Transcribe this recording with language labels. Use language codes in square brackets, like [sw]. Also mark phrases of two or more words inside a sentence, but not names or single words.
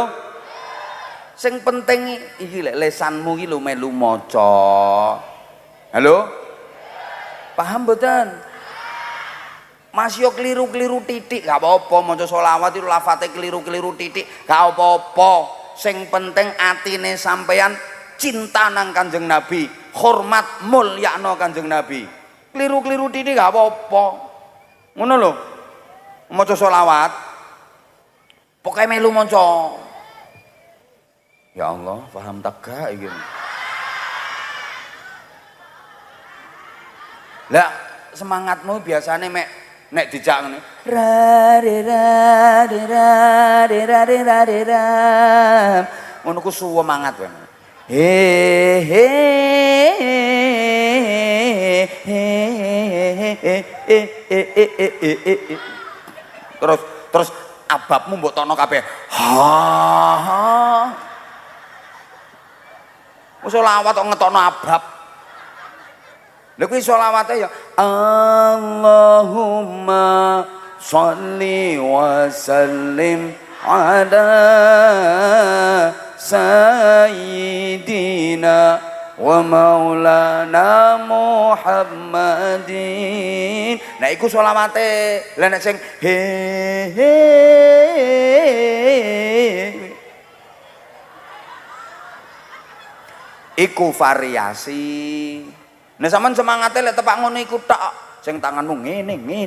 [jv] Sing penting iki lek lesanmu iki lho melu maca. Halo? Paham mboten? Mas yo keliru-keliru titik gak apa-apa maca selawat itu lafate keliru-keliru titik gak apa-apa. Sing penting atine sampeyan cinta nang Kanjeng Nabi, hormat mulyakno Kanjeng Nabi. Keliru-keliru titik gak apa-apa. Ngono lho. Maca selawat pokoknya melu maca. Ya Allah, paham tak gak iki? Lah semangatmu biasanya nek dijak ngene. Ra re ra re ra re ra re ra re ra. Ngono ku semangat wae. He he Terus ababmu mbok tokno kabeh. Ha. Wis selawat kok ngetokno abab. Lha kuwi selawate ya [ar] اللهم صل وسلم على سيدنا ومولانا محمد. [jv] Nah iku selawate. Lah nek sing iku variasi. Nek sampean semangate lek tepak ngono iku tok. Sing tanganmu ngene.